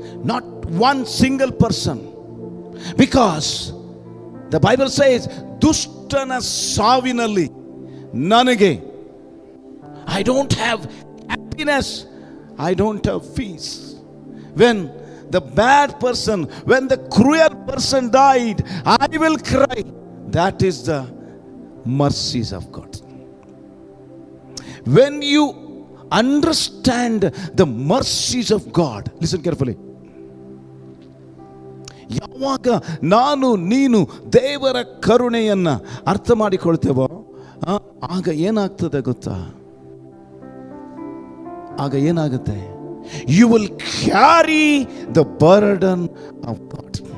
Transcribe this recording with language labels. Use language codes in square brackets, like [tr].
[en] Not one single person. Because the Bible says, [kn] ದುಷ್ಟನ ಸಾವಿನಲ್ಲಿ ನನಗೆ [en] I don't have happiness, I don't have peace. When the bad person, when the cruel person died, I will cry. That is the mercies of God. When you understand the mercies of God, listen carefully. [kn] ಯಾವಾಗ ನಾನು ನೀನು ದೇವರ ಕರುಣೆಯನ್ನು ಅರ್ಥ ಮಾಡಿಕೊಳ್ತೇವೋ ಆಗ ಏನಾಗ್ತದೆ ಗೊತ್ತಾ? ಆಗ ಏನಾಗುತ್ತೆ? [en] You will carry the burden of God.